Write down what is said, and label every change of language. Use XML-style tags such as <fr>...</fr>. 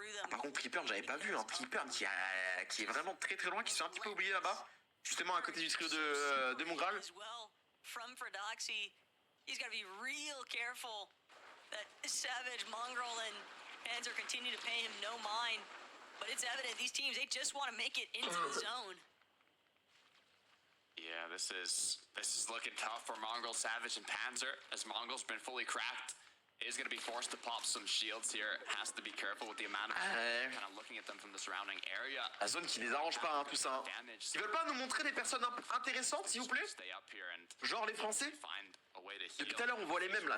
<fr>Par contre Tripper j'avais pas vu, hein. Tripper qui est vraiment très très loin, qui se fait un petit peu oublier là-bas. Justement à côté du trio de Mongral.</fr> <en>From Fredoxy, he's got to be real careful that Savage, Mongrel, and Panzer continue to pay him no mind. But it's evident these teams, they just want to make it into the zone. Yeah, this is looking tough for Mongrel, Savage, and Panzer, as Mongrel's been fully cracked. Is going to be forced to pop some shields here. Has to be careful with the amount of kind of looking at them from the surrounding area.</en> <fr>La zone qui les arrange pas, hein, tout ça. Hein. Ils veulent pas nous montrer des personnes intéressantes, s'il vous plaît? Genre les Français. Depuis tout à l'heure, on voit les mêmes là.</fr>